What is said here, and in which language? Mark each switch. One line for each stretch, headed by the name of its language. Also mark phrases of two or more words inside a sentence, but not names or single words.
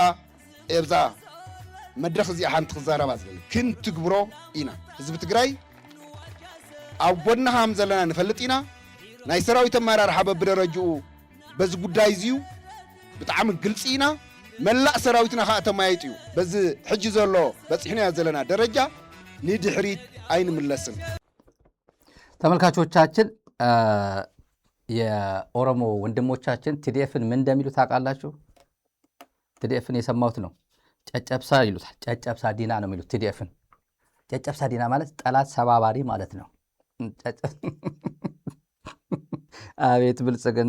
Tigrinya: ኤብዛ መድረኽ እዚኣ ሓንቲ ክዛረባ ዝደሊ ክንትግብሮ ኢና ህዝቢ ትግራይ ኣብ ጎና ከም ዘለና ንፈልጥ ኢና ናይ ሰራዊት ኣመራርሓ በብደረጅኡ በዚ ጉዳይ እዚዩ ብጣዕሚ ግልፂ ኢና መላእ ሰራዊትና ከዓ ተማያይጡ እዩ በዚ ሕጂ ዘሎ በፂሕና ዘለና ደረጃ ንድሕሪት ኣይንምለስን።
Amharic: ተመልካቾቻችን የኦሮሞ ወንድሞቻችን ቲዲኤፍን ምን እንደሚሉት ታውቃላችሁ? ቲዲኤፍን የሰማሁት ነው። ጨጨብሳ ይሉታል።
Oromo: caccabsaa diinaa
Amharic: ነው የሚሉት ቲዲኤፍን።
Oromo: caccabsaa diinaa
Amharic: ማለት ጠላት ሰባባሪ ማለት ነው። አቤት ብልጽግና!